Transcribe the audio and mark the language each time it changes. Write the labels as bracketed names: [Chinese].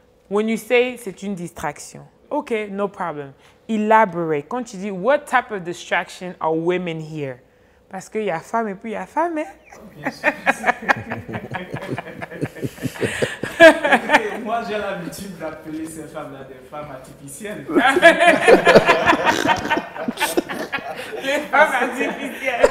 [English] When you say [French] c'est une distraction, [English] okay, no problem. Elaborate. [French] Quand tu dis, [English] what type of distraction are women here? [French] Parce qu'il y a femme et puis il y a femme, hein? Bien sûr. Moi, j'ai l'habitude d'appeler ces femmes-là des femmes artificielles. Les femmes artificielles.